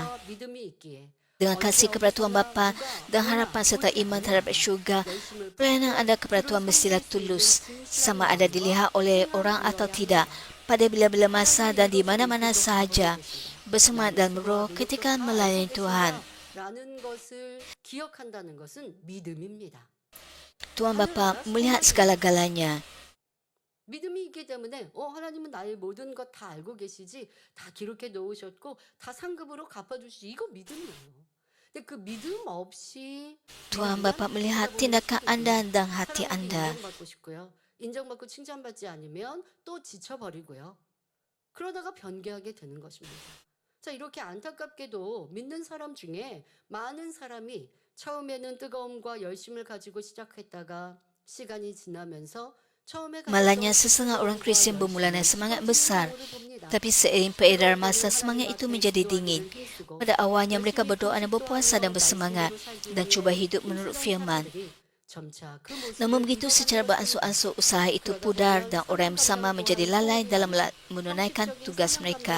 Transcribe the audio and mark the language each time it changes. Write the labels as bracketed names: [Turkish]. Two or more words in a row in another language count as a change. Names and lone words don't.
[Malay] Dengan kasih kepada Tuhan Bapa dan harapan serta iman terhadap syurga, pelayanan anda kepada Tuhan mestilah tulus, sama ada dilihat oleh orang atau tidak, pada bila-bila masa dan di mana-mana sahaja. Bersemangat dalam roh ketika melayani Tuhan. Tuhan Bapa melihat segala-galanya. [Korean] 믿음이 있기 때문에 하나님은 나의 모든 것 다 알고 계시지, 다 기록해 놓으셨고 다 상급으로 갚아주시지. 이거 믿음이에요. 근데 그 믿음 없이 [Malay] Tuhan Bapa melihat tindakan anda dan hati anda. [Korean] 인정받고 싶고요. 인정받고 칭찬받지 않으면 또 지쳐버리고요. 그러다가 변개하게 되는 것입니다. 자, 이렇게 안타깝게도 믿는 사람 중에 많은 사람이 처음에는 뜨거움과 열심을 가지고 시작했다가 시간이 지나면서 [Malay] Malangnya sesengah orang Kristian bermula dengan semangat besar, tapi seiring peredaran masa semangat itu menjadi dingin. Pada awalnya mereka berdoa dan berpuasa dan bersemangat dan cuba hidup menurut firman. Namun begitu secara beransur-ansur usaha itu pudar dan orang yang bersama menjadi lalai dalam menunaikan tugas mereka.